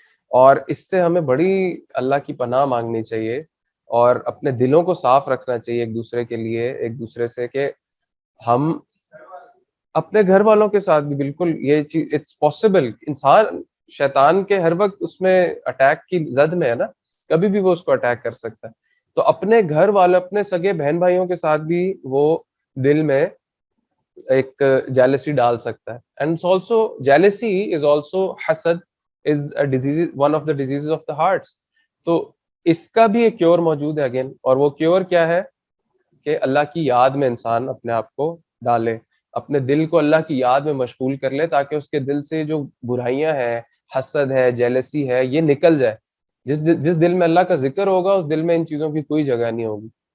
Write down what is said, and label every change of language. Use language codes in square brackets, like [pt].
[ur] اور اس سے ہمیں بڑی اللہ کی پناہ مانگنی چاہیے اور اپنے دلوں کو صاف رکھنا چاہیے ایک دوسرے کے لیے, ایک دوسرے سے, کہ ہم اپنے گھر والوں کے ساتھ بھی بالکل یہ چیز [en] It's possible. [ur] انسان شیطان کے ہر وقت اس میں اٹیک کی زد میں ہے نا, کبھی بھی وہ اس کو اٹیک کر سکتا ہے. تو اپنے گھر والے, اپنے سگے بہن بھائیوں کے ساتھ بھی وہ دل میں ایک جیلسی ڈال سکتا ہے. [en] And also jealousy is also حسد is a disease, one of the diseases of the hearts. [ur] تو اس کا بھی ایک کیور موجود ہے اگین, اور وہ کیور کیا ہے کہ اللہ کی یاد میں انسان اپنے آپ کو ڈالے, اپنے دل کو اللہ کی یاد میں مشغول کر لے, تاکہ اس کے دل سے جو برائیاں ہیں, حسد ہے, جیلسی ہے, یہ نکل جائے. جس دل میں اللہ کا ذکر ہوگا اس دل میں ان چیزوں کی کوئی جگہ نہیں ہوگی.